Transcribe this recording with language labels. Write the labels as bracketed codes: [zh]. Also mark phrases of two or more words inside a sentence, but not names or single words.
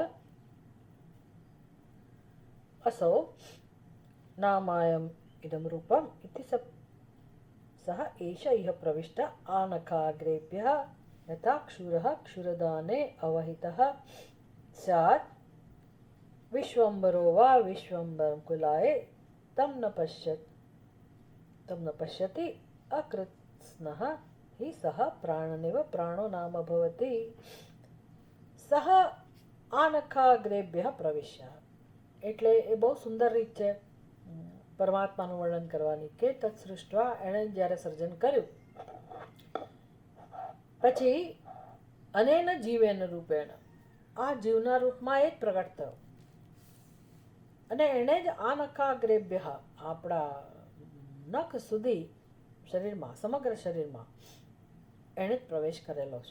[sa] અસૌ નામાયમ ઇદમ રૂપમ ઇતિ સહ એષ ઇહ પ્રવિષ્ટ આનખાગ્રેભ્યઃ યથા ક્ષુરઃ ક્ષુરદાને અવહિતઃ સ્યાत् વિશ્વંભરો વા વિશ્વંભરં કુલાય તમ ન પશ્યતિ અકૃત્સ્નઃ हि सः प्राणनेव प्राणो नाम भवति. सः आनखाग्रेभ्यः प्रविश्य. [gu] એટલે એ બહુ સુંદર રીત છે પરમાત્માનું વર્ણન કરવાની કે તત્સૃષ્ટવા એણે જ્યારે સર્જન કર્યું પછી [sa] અનેન જીવેન રૂપેણ [gu] આ જીવના રૂપમાં એ જ પ્રગટ થયો અને એણે જ આનખાગ્રેભ્ય આપણા નખ સુધી શરીરમાં સમગ્ર શરીરમાં એણે જ પ્રવેશ કરેલો છે.